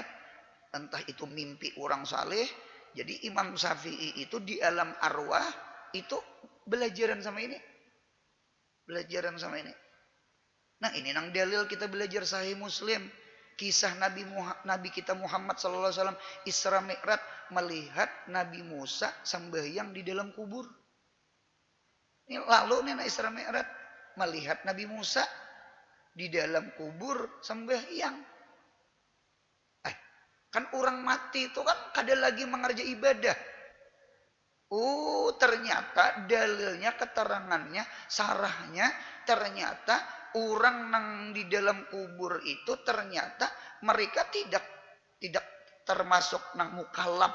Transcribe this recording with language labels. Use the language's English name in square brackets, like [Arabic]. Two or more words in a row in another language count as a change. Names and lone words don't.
[Indonesian] Entah itu mimpi orang saleh. Jadi Imam Syafi'i itu di alam arwah. [Banjar] Itu belajaran sama ini. Belajaran sama ini. Nah ini nang dalil kita belajar Sahih Muslim. [Indonesian] Kisah Nabi kita Muhammad [Arabic] صلى الله عليه وسلم [Indonesian] Isra Mi'raj melihat Nabi Musa sembahyang di dalam kubur. Ini lalu nih Isra Mi'raj melihat Nabi Musa di dalam kubur sembahyang. [Banjar] Kan orang mati itu kan kada lagi mengerja ibadah. Oh, ternyata dalilnya, keterangannya, sarahnya, ternyata orang nang di dalam kubur itu ternyata mereka tidak termasuk nang mukallaf.